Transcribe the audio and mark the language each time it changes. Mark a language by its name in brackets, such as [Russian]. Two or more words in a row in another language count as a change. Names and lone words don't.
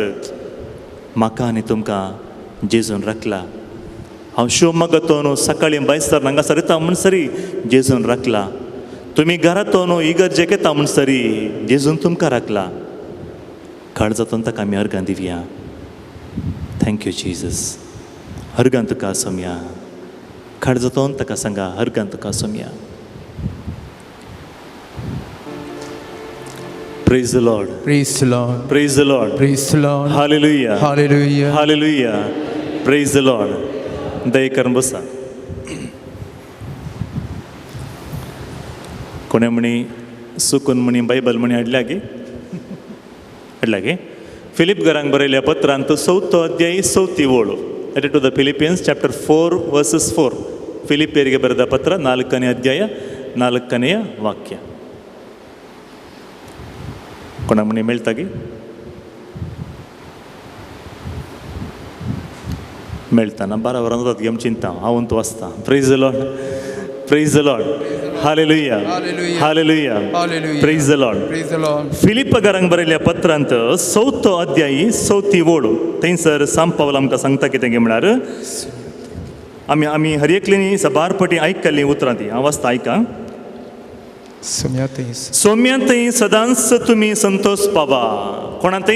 [Konkani] म्हाका आनी तुमकां जेजून राखला हांव शिवमोगातून सकाळीं बायसर हांगासर येता म्हणसरी जेजून राखला तुमी घरातून इगर्जेक येता म्हणसरी जेजून तुमकां राखला काळजातून ताका आमी अर्गां दिवया [English] thank you Jesus [Konkani] अर्गां तुका सोम्या काळजातून ताका सांगा अर्गां तुका सोम्या [English] Praise the Lord. Praise the Lord. Praise the Lord. Praise the Lord. Hallelujah. Hallelujah. Hallelujah. Praise the Lord. [Konkani] दय करून बसा कोणे म्हणी सुकून म्हणी बायबल म्हणी हाडल्या गे फिलिप घरांक बरयल्या पत्रांत 4 अध्याय 4 ओळ [English] letter to the Philippians chapter 4 verses 4 [Kannada] फिलिपियರಿಗೆ ಬರೆದ ಪತ್ರ 4ನೇ ಅಧ್ಯಾಯ 4ನೇ ವಾಕ್ಯ [Konkani] कोणा म्हणी मेळटागी मेळटाना 12 वरां जातात गे चिंता हांव तूं वाचता [English] Praise the Lord Praise the Lord Hallelujah Hallelujah Praise the Lord Praise the Lord. [Konkani] फिलिप घरांक बरयल्या पत्रांत 4 अध्याय 4 ओळ थंयसर सांत पावल आमकां सांगता कितें गे म्हळ्यार आमी हर एकलीं सबार पटी आयकल्लीं उतरां ती हांव वाचता आयका सौम्यातय सदांच तुम्ही संतोष पावा कोणातय